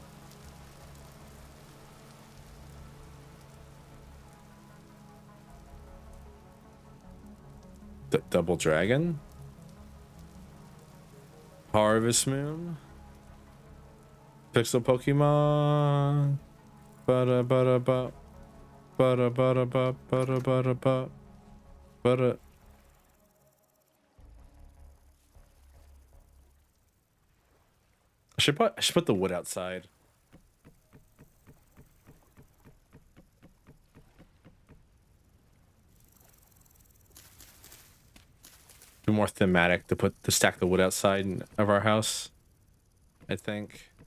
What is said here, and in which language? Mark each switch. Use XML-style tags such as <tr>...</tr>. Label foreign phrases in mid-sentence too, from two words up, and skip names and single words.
<en>Double dragon, harvest moon, pixel Pokemon, bada bada ba, bada bada ba, bada bada ba, bada. I should put the wood outside. Be more thematic to stack the wood outside of our house, I think.</en>